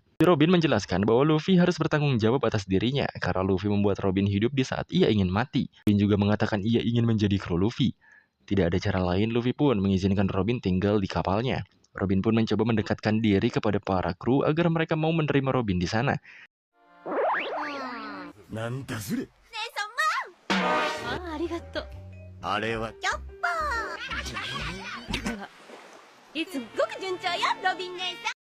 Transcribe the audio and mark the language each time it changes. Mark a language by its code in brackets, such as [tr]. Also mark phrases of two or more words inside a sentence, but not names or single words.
[id] Robin menjelaskan bahwa Luffy harus bertanggung jawab atas dirinya, karena Luffy membuat Robin hidup di saat ia ingin mati. Robin juga mengatakan ia ingin menjadi kru Luffy. Tidak ada cara lain, Luffy pun mengizinkan Robin tinggal di kapalnya. Robin pun mencoba mendekatkan diri kepada para kru agar mereka mau menerima Robin di sana. [ja] なんだそれありがとうあれはいつもごく順調よロビン姉さ